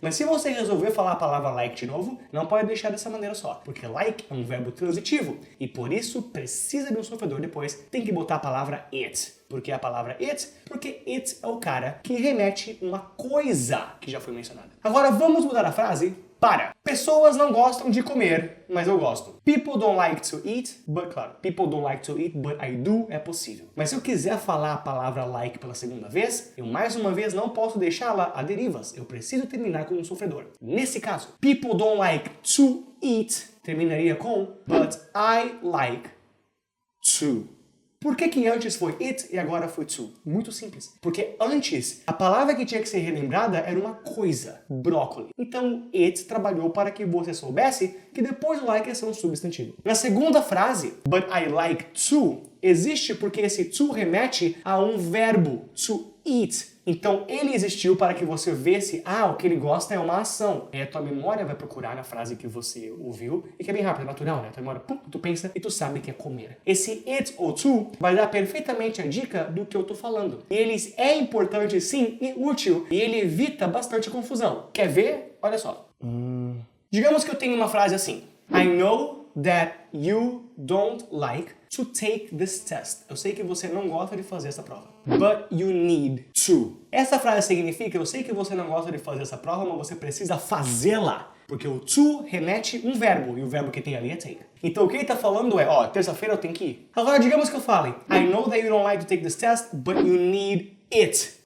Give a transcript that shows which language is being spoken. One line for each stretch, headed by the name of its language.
Portuguese: Mas se você resolver falar a palavra like de novo, não pode deixar dessa maneira só, porque like é um verbo transitivo e por isso precisa de um sofredor depois, tem que botar a palavra it. Por que a palavra it? Porque it é o cara que remete uma coisa que já foi mencionada. Agora vamos mudar a frase Para. Pessoas não gostam de comer, mas eu gosto.
English: People don't like to eat, but
Portuguese: claro,
English: people don't like to eat, but I do
Portuguese: é possível. Mas se eu quiser falar a palavra like pela segunda vez, eu mais uma vez não posso deixá-la a derivas. Eu preciso terminar com um sofredor. Nesse caso,
English: people don't like to eat
Portuguese: terminaria com
English: but I like to.
Portuguese: Por que antes foi it e agora foi to? Muito simples. Porque antes, a palavra que tinha que ser relembrada era uma coisa, brócolis. Então, it trabalhou para que você soubesse que depois o like ia ser um substantivo. Na segunda frase,
English: but I like to,
Portuguese: existe porque esse to remete a um verbo,
English: to eat.
Portuguese: Então, ele existiu para que você visse, o que ele gosta é uma ação. Aí a tua memória vai procurar na frase que você ouviu, e que é bem rápido, é natural, né? A tua memória, tu pensa e tu sabe que é comer. Esse it ou to vai dar perfeitamente a dica do que eu tô falando. E ele é importante, sim, e útil, e ele evita bastante confusão. Quer ver? Olha só. Digamos que eu tenho uma frase assim.
English: I know that you don't like to take this test.
Portuguese: Eu sei que você não gosta de fazer essa prova.
English: But you need to.
Portuguese: Essa frase significa, eu sei que você não gosta de fazer essa prova, mas você precisa fazê-la. Porque o to remete um verbo, e o verbo que tem ali é take. Então o que ele está falando é, terça-feira eu tenho que ir. Agora digamos que eu fale,
English: I know that you don't like to take this test, but you need it.